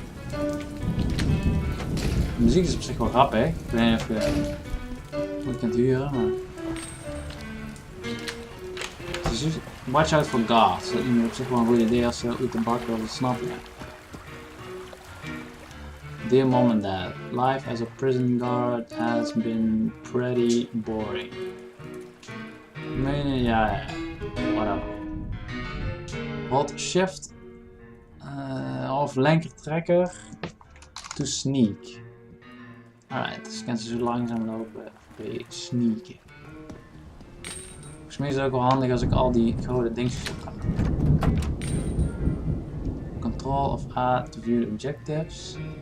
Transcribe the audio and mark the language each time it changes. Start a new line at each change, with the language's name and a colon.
Dutch: De muziek is op zich wel grappig. Ik weet niet of je het kunt huren, maar...
English: Watch out for guards.
Dutch: Dat is op zich wel een goed idee als je uit de bak wil snappen.
English: Dear mom and dad, life as a prison guard has been pretty boring.
Dutch: Ja, whatever.
English: Hold shift
Dutch: of linker trekker
English: to sneak.
Dutch: Alright, dus kan ze zo langzaam lopen bij sneaken. mij is het ook wel handig als ik al die gouden dingetjes op kan.
English: Control of A to view the objectives.